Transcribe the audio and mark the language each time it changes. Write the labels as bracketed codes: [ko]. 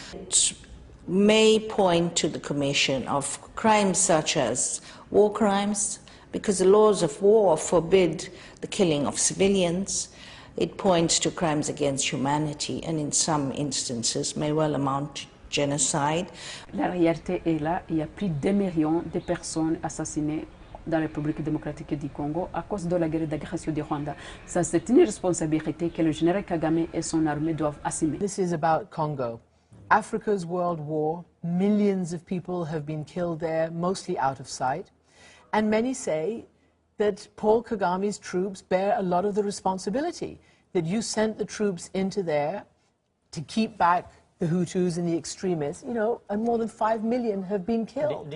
[en] It may point to the commission of crimes such as war crimes, because the laws of war forbid the killing of civilians. It points to crimes against humanity, and in some instances may well amount to genocide. [fr] La réalité est là, il y a plus de 2 millions de personnes assassinées dans la République démocratique du Congo à cause de la guerre d'agression du Rwanda. Ça, c'est une responsabilité que le général Kagame et son armée doivent assumer. [en] This is about Congo. Africa's world war, millions of people have been killed there, mostly out of sight. And many say that Paul Kagame's troops bear a lot of the responsibility, that you sent the troops into there to keep back the Hutus and the extremists, and more than 5 million have been killed.